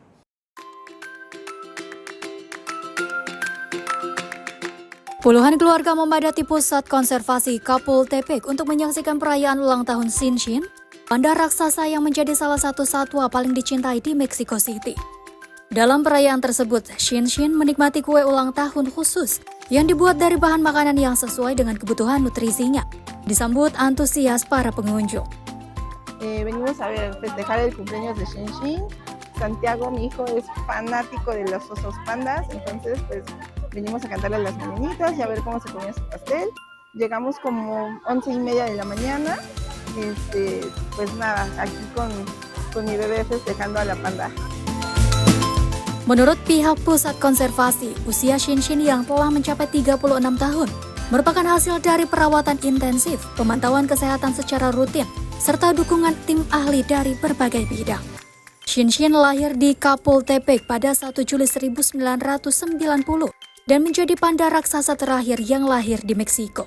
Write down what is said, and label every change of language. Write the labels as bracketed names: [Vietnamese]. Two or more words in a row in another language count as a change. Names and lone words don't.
[Indonesian] Puluhan keluarga memadati pusat konservasi Chapultepec untuk menyaksikan perayaan ulang tahun Sinsin, panda raksasa yang menjadi salah satu satwa paling dicintai di Mexico City. Dalam perayaan tersebut, Shinshin menikmati kue ulang tahun khusus yang dibuat dari bahan makanan yang sesuai dengan kebutuhan nutrisinya. Disambut antusias para pengunjung. [Spanish] Venimos a ver, festejar el cumpleaños de Shinshin. Santiago, mi hijo, es fanático de los osos pandas, entonces pues venimos a cantarle las mañanitas y a ver cómo se comía su pastel. Llegamos como 11:30 de la mañana, pues nada, aquí con mi bebé festejando a la panda. [Indonesian] Menurut pihak Pusat Konservasi, usia Shinshin yang telah mencapai 36 tahun merupakan hasil dari perawatan intensif, pemantauan kesehatan secara rutin, serta dukungan tim ahli dari berbagai bidang. Shinshin lahir di Chapultepec pada 1 Juli 1990 dan menjadi panda raksasa terakhir yang lahir di Meksiko.